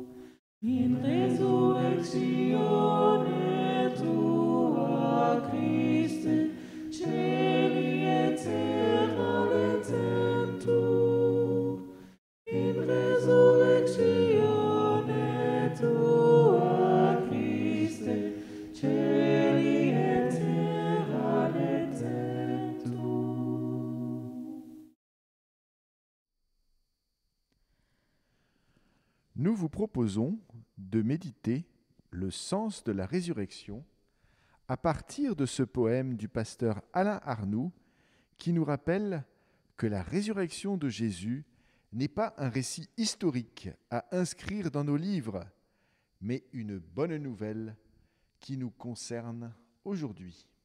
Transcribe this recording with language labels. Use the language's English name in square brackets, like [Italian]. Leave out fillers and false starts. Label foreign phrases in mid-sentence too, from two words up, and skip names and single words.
[Latin] In resurrectione tua Christe, celi et terra lecento. In resurrectione tua Christe, celi et terra lecento. [French] Nous vous proposons de méditer le sens de la résurrection à partir de ce poème du pasteur Alain Arnoux qui nous rappelle que la résurrection de Jésus n'est pas un récit historique à inscrire dans nos livres, mais une bonne nouvelle qui nous concerne aujourd'hui.